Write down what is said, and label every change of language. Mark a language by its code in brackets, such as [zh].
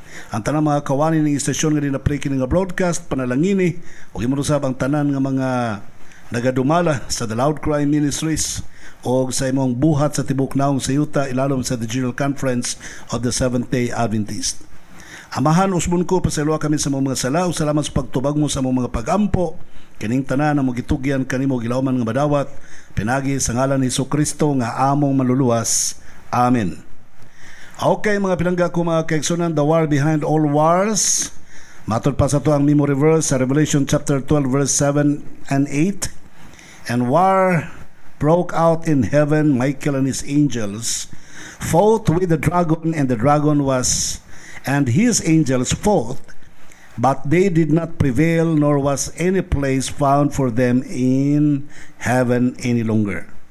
[ceb] Ang tanang mga kawani ng istasyon nga dinapray kini nga broadcast panalangini ug imong ang tanan nga mga nagadumala sa The Loud Cry Ministries o sa imong buhat sa tibok naong sa yuta ilalom sa the General Conference of the Seventh-day Adventist. Amahan usbon ko pasaylo kami sa mga sala ug salamat sa pagtubag mo sa mga pagampo kining tanan nga mogitugyan kanimo gilawman nga madawat pinagi sa ngalan ni Jesucristo nga among manluluwas. Amen. Okay mga pinangga ko mga kaigsunan, [en] the war behind all wars. [ceb] Matod pa sa to ang memory verse sa Revelation chapter 12 verse 7 and 8. [en] And war broke out in heaven, Michael and his angels fought with the dragon, and the dragon and his angels fought, but they did not prevail, nor was any place found for them in heaven any longer.